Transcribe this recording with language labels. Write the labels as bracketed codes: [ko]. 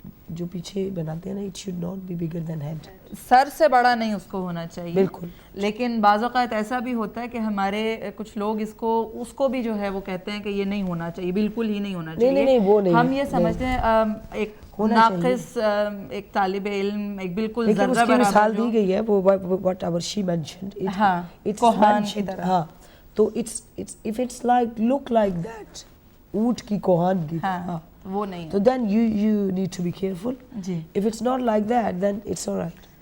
[hi] जो पीछे बनाते हैं ना, [en] it should not be bigger than head. [hi] Sir से बड़ा नहीं उसको होना चाहिए। बिल्कुल। लेकिन बाज़ औक़ात ऐसा भी होता है कि हमारे कुछ लोग उसको भी जो है वो कहते हैं कि ये नहीं होना चाहिए, बिल्कुल ही नहीं होना चाहिए। नहीं, वो नहीं। हम ये समझते हैं एक नाक़िस एक तालिब इल्म एक बिल्कुल ज़र्रा बराबर, उसकी मिसाल दी गई है वो [en] whatever she mentioned. [hi] it's कोहान की तरह। हाँ, तो [en] it's if it's like look like that, [hi] ऊँट की कोहान की, हाँ, वो नहीं। [en] So then you need to be careful. [hi] Ji. [en] If it's not like that, then it's all right.